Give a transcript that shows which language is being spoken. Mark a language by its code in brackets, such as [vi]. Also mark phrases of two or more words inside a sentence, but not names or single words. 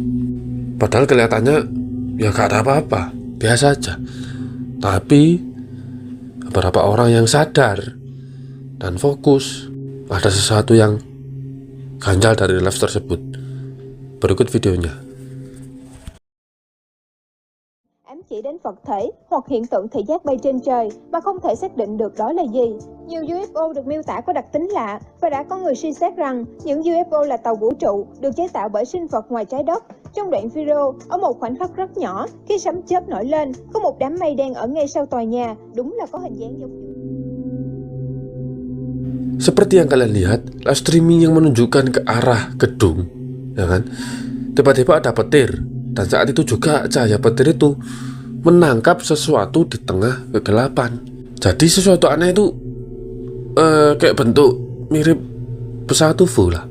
[id] Padahal kelihatannya ya gak ada apa-apa, biasa aja. Tapi beberapa orang yang sadar dan fokus, ada sesuatu yang ganjal dari live tersebut. Berikut videonya. [vi] Ám chỉ đến vật thể hoặc hiện tượng thị giác bay trên trời mà không thể xác định được đó là gì. Nhiều UFO được miêu tả có đặc tính lạ và đã có người suy xét rằng những UFO là tàu vũ trụ được chế tạo bởi sinh vật ngoài trái đất. Trong đoạn video, ở một khoảnh khắc rất nhỏ, khi sấm chớp nổi lên, có một đám mây đen ở ngay sau tòa nhà, đúng là có hình dáng giống như... [id] Seperti yang kalian lihat, [en] live streaming [id] yang menunjukkan ke arah gedung, ya kan? Tiba-tiba ada petir, dan saat itu juga cahaya petir itu menangkap sesuatu di tengah kegelapan. Jadi sesuatu aneh itu kayak bentuk mirip pesawat UFO lah.